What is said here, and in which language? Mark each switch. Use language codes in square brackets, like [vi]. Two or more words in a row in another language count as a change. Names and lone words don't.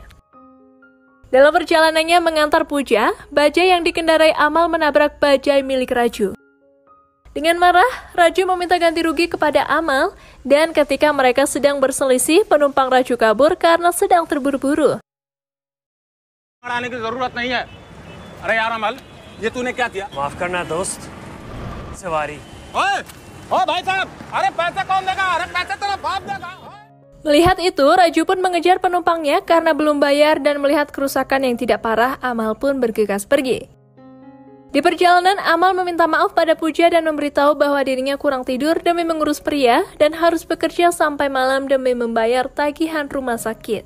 [id] Dalam perjalanannya mengantar Puja, bajai yang dikendarai Amal menabrak bajai milik Raju. Dengan marah, Raju meminta ganti rugi kepada Amal, dan ketika mereka sedang berselisih, penumpang Raju kabur karena sedang terburu-buru. [hi] माफ करना दोस्त सवारी [id] Melihat itu, Raju pun mengejar penumpangnya karena belum bayar dan melihat kerusakan yang tidak parah, Amal pun bergegas pergi. Di perjalanan, Amal meminta maaf pada Puja dan memberitahu bahwa dirinya kurang tidur demi mengurus pria dan harus bekerja sampai malam demi membayar tagihan rumah sakit.